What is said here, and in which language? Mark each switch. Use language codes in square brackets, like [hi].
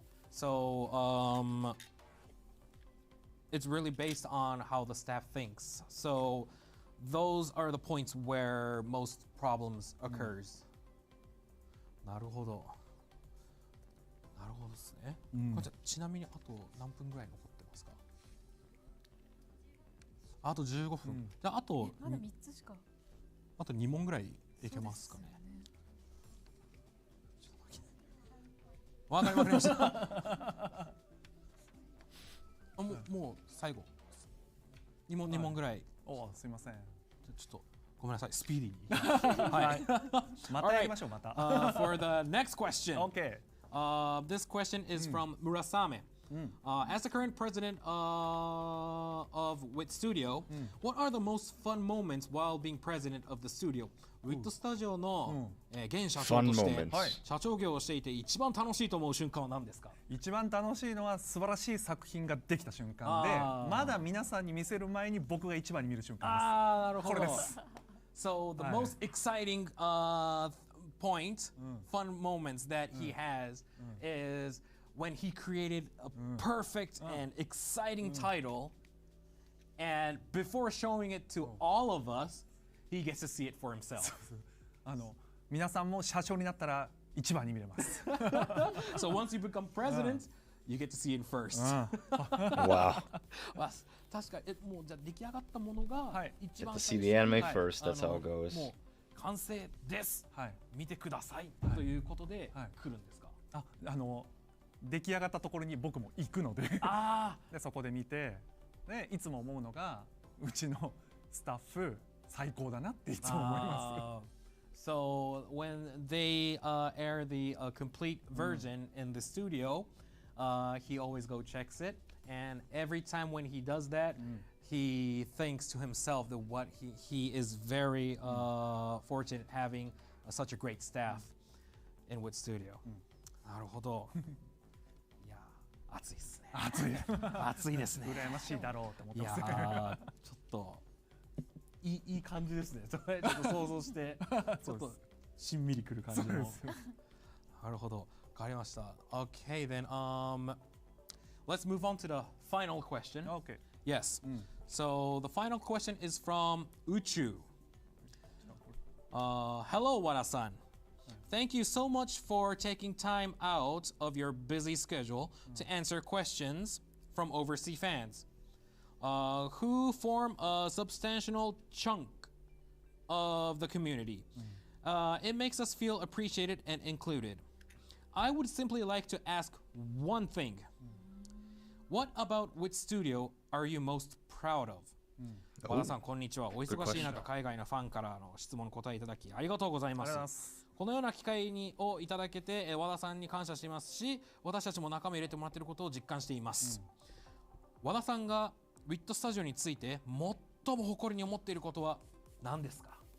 [en] So it's really based on how the staff thinks. So those are the points where most problems occurs. [ja] なるほど。なるほどですね。これじゃちなみにあと何分ぐらい残ってますか？あと15分。じゃああとまだ3つしか。あと2問ぐらいいけますかね。わかりました。もう最後。2問ぐらい。お、すいません。ちょっとごめんなさい。スピーディーに。はい。またやりましょうまた。 [en] For the next question. Okay. This question is from Murasame. As the current president of WIT Studio, what are the most fun moments while being president of the studio? [ja] WIT Studio の現社長として社長業をしていて一番楽しいと思う瞬間は何ですか？一番楽しいのは素晴らしい作品ができた瞬間で、まだ皆さんに見せる前に僕が一番に見る瞬間です。なるほど。これです。 [en] So the most exciting point, fun moments that he has is when he created a perfect and exciting title, and before showing it to all of us, he gets to see it for himself. [ja] 皆さんも社長になったら一番に見れます。 [en] So once you become president, you get to see it first. Wow. [ja] 確かにもうじゃあ出来上がったものが一番 [en] Get to see the anime first. That's how it goes. [ja] もう完成です。見てくださいということで来るんですか？出来上がったところに僕も行くのででそこで見てでいつも思うのがうちのスタッフ最高だなっていつも思います。 [en] So when they air the complete version in the studio, he always go checks it, and every time when he does that, he thinks to himself that what he is very fortunate having such a great staff in WIT Studio. [ja] なるほど。暑いですね。暑いですね。羨ましいだろうと思ってます。ちょっといい感じですね。ちょっと想像してちょっとしんみりくる感じの。なるほど。わかりました。 [en] Okay, then let's move on to the final question. Okay. Yes. So the final question is from Uchu. Hello, Wada-san. Thank you so much for taking time out of your busy schedule to answer questions from overseas fans, who form a substantial chunk of the community. It makes us feel appreciated and included. I would simply like to ask one thing. What about WIT Studio are you most proud of? [ja] 和田さん、こんにちは。お忙しい中、海外のファンからの質問に答えいただきありがとうございます。このような機会をいただけて、和田さんに感謝していますし、私たちも仲間入れてもらっていることを実感しています。和田さんが WIT スタジオについて最も誇りに思っていることは何ですか？